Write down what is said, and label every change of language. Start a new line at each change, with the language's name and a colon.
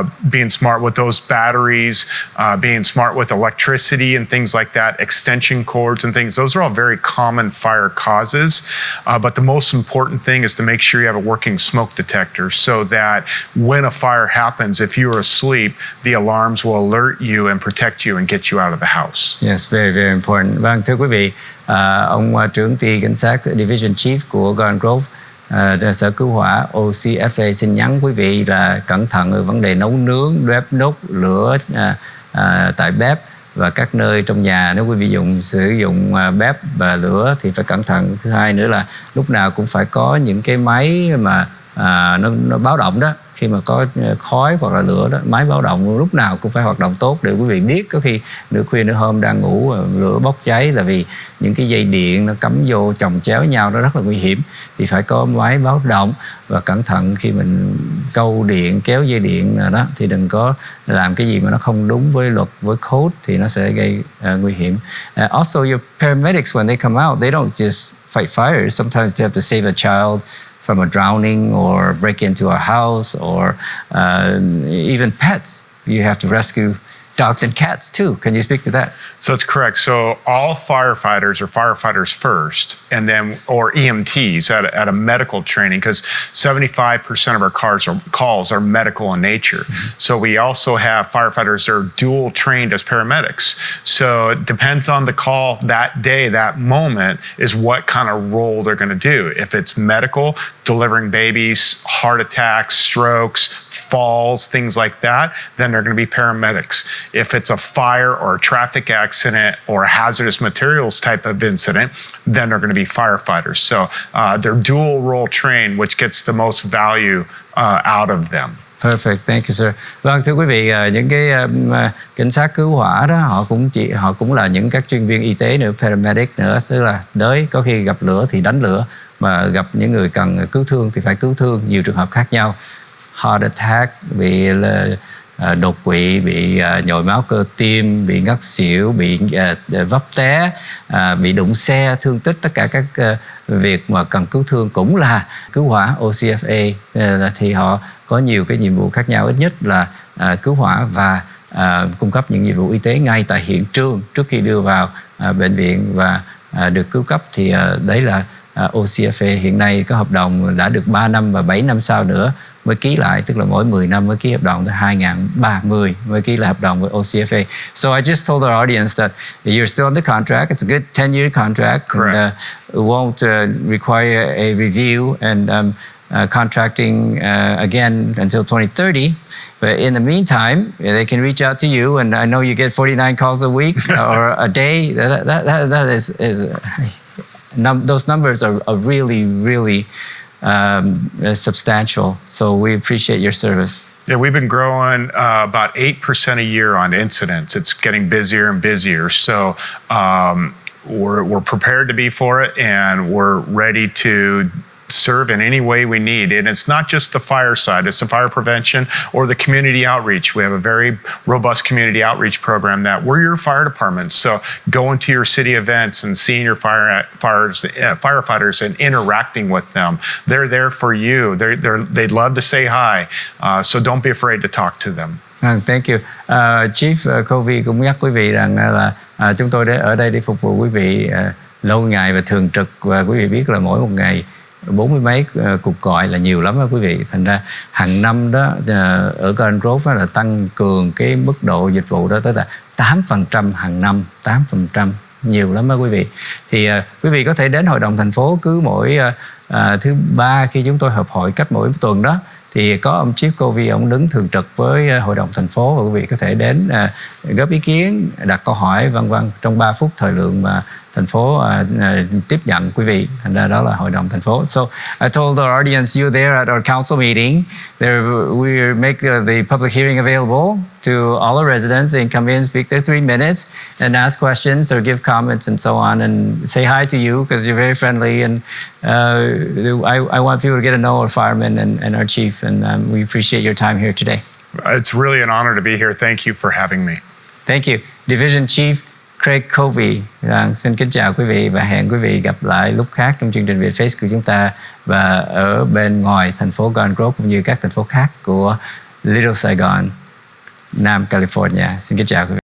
English: Being smart with those batteries, being smart with electricity and things like that, extension cords and things. Those are all very common fire causes. But the most important thing is to make sure you have a working smoke detector so that when a fire happens, if you're asleep, the alarms will alert you and protect you and get you out of the house. Yes, very, very important.
Vietnamese: Vâng, thưa quý vị, ông trưởng ty cảnh sát Division Chief của Garden Grove, sở cứu hỏa OCFA xin nhắn quý vị là cẩn thận về vấn đề nấu nướng, bếp đốt lửa tại bếp và các nơi trong nhà. Nếu quý vị sử dụng bếp và lửa thì phải cẩn thận. Thứ hai nữa là lúc nào cũng phải có những cái máy mà nó báo động đó. Khi mà có khói hoặc là lửa đó, máy báo động lúc nào cũng phải hoạt động tốt để quý vị biết. Có khi nửa khuya nửa hôm đang ngủ lửa bốc cháy là vì những cái dây điện nó cắm vô chồng chéo nhau, nó rất là nguy hiểm. Thì phải có máy báo động và cẩn thận khi mình câu điện, kéo dây điện nào đó thì đừng có làm cái gì mà nó không đúng với luật, với code thì nó sẽ gây nguy hiểm.
English: Also, your paramedics when they come out, they don't just fight fires. Sometimes they have to save a child from a drowning or break into a house or even pets. You have to rescue dogs and cats too. Can you speak to that? So it's correct. So all firefighters are firefighters first, and then or EMTs at a medical training, because 75% of our calls are medical in nature. So we also have firefighters that are dual trained as paramedics. So it depends on the call that day, that moment is what kind of role they're going to do. If it's medical, delivering babies, heart attacks, strokes, falls, things like that, then they're going to be paramedics. If it's a fire or a traffic accident or a hazardous materials type of incident, then they're going to be firefighters. So they're dual role trained, which gets the most value out of them. Perfect, thank you sir.
Vietnamese: Vâng, thưa quý vị, những cái cảnh sát cứu hỏa đó họ cũng là những các chuyên viên y tế nữa, paramedic nữa, tức là có khi gặp lửa thì đánh lửa, mà gặp những người cần cứu thương thì phải cứu thương, nhiều trường hợp khác nhau.
English: Heart attack,
Vietnamese: bị đột quỵ, bị nhồi máu cơ tim, bị ngất xỉu, bị vấp té, bị đụng xe, thương tích, tất cả các việc mà cần cứu thương cũng là cứu hỏa OCFA. Thì họ có nhiều cái nhiệm vụ khác nhau, ít nhất là cứu hỏa và cung cấp những dịch vụ y tế ngay tại hiện trường trước khi đưa vào bệnh viện và được cứu cấp. Thì đấy là OCFA hiện nay có hợp đồng đã được 3 năm và 7 năm sau nữa mới ký lại, tức là mỗi 10 năm mới ký hợp đồng, tới 2030 mới ký lại hợp đồng với OCFA.
English: So I just told our audience that you're still on the contract. It's a good 10-year contract. Correct. And, won't require a review and contracting again until 2030. But in the meantime, they can reach out to you, and I know you get 49 calls a week or a day. That is those numbers are really, really substantial. So we appreciate your service. Yeah, we've been growing about 8% a year on incidents. It's getting busier and busier. So we're prepared to be for it, and we're ready to serve in any way we need. And it's not just the fire side, it's the fire prevention or the community outreach. We have a very robust community outreach program that we're your fire departments. So going to your city events and seeing your firefighters and interacting with them. They're there for you. They'd love to say hi. So don't be afraid to talk to them. Thank you.
Vietnamese: Chief Covey cũng nhắc quý vị rằng là chúng tôi ở đây để phục vụ quý vị lâu ngày và thường trực, và quý vị biết là mỗi một ngày 40 mấy cuộc gọi là nhiều lắm đó quý vị. Thành ra hàng năm đó ở Garden Grove là tăng cường cái mức độ dịch vụ đó tới là 8% hàng năm, 8%, nhiều lắm đó quý vị. Thì quý vị có thể đến hội đồng thành phố cứ mỗi thứ ba khi chúng tôi họp hội cách mỗi tuần đó, thì có ông Chief Covey, ông đứng thường trực với hội đồng thành phố, và quý vị có thể đến góp ý kiến, đặt câu hỏi vân vân trong 3 phút thời lượng mà thành phố tiếp nhận quý vị. Thành ra đó là hội đồng thành phố.
English: So I told our audience, you there at our council meeting, there we make the public hearing available to all our residents. They can come in, speak their 3 minutes and ask questions or give comments and so on, and say hi to you because you're very friendly. And I want people to get to know our firemen and our chief, and we appreciate your time here today. It's really an honor to be here. Thank you for having me. Thank you. Division Chief Craig Covey.
Vietnamese: Xin kính chào quý vị và hẹn quý vị gặp lại lúc khác trong chương trình Vietface của chúng ta và ở bên ngoài thành phố Garden Grove cũng như các thành phố khác của Little Sài Gòn, Nam California. Xin kính chào quý vị.